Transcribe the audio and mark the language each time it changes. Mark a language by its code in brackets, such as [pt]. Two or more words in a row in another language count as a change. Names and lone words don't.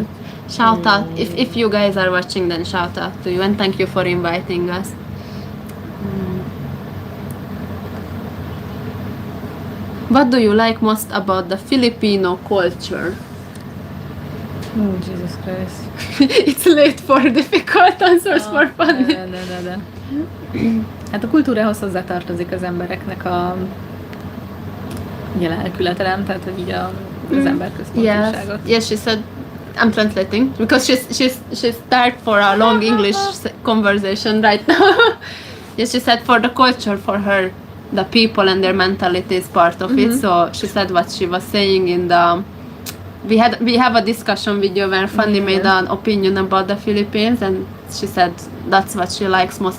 [en] Shout out, if you guys are watching, then shout out to you and thank you for inviting us. What do you like most about the Filipino culture? Oh, Jesus Christ. It's late for difficult answers for fun. [hu] De. Hát a kultúrához hozzátartozik az embereknek a lelkülete, nem? Tehát, hogy így az emberközpontúságot. [en] Yes, she said, I'm translating because she's start for a long English conversation right now. Yes, she said for the culture, for her, the people and their mentality is part of it. So she said what she was saying in the. We have a discussion video where Fanny made an opinion about the Philippines, and she said that's what she likes most.